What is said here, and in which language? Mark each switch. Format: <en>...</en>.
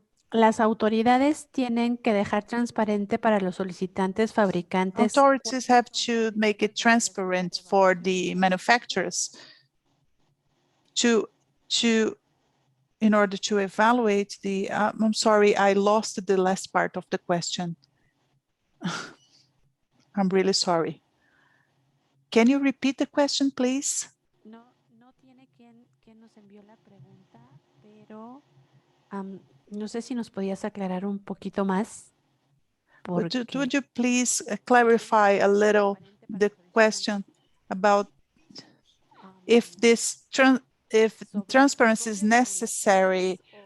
<es>Las autoridades tienen que dejar transparente para los solicitantes fabricantes.</es> <en>Authorities have to make it transparent for the manufacturers in order to evaluate the, I'm sorry, I lost the last part of the question. I'm really sorry. Can you repeat the question, please?</en> <es>No tiene quien nos envió la pregunta, pero no sé si nos podías aclarar un poquito más.</es> <en>Would you please clarify a little the question about if this if transparency is necessary?</en>